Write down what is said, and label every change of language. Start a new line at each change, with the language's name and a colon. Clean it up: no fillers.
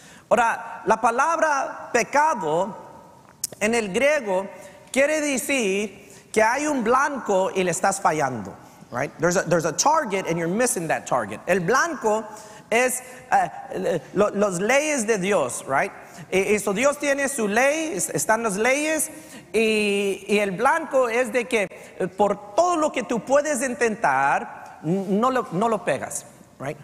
Spanish: Ahora, la palabra pecado en el griego quiere decir que hay un blanco y le estás fallando.
English: Right? There's a target and you're missing that target.
Spanish: El blanco es las leyes de Dios, right? So Dios tiene su ley, están las leyes y el blanco es de que por todo lo que tú puedes intentar no lo pegas. Right?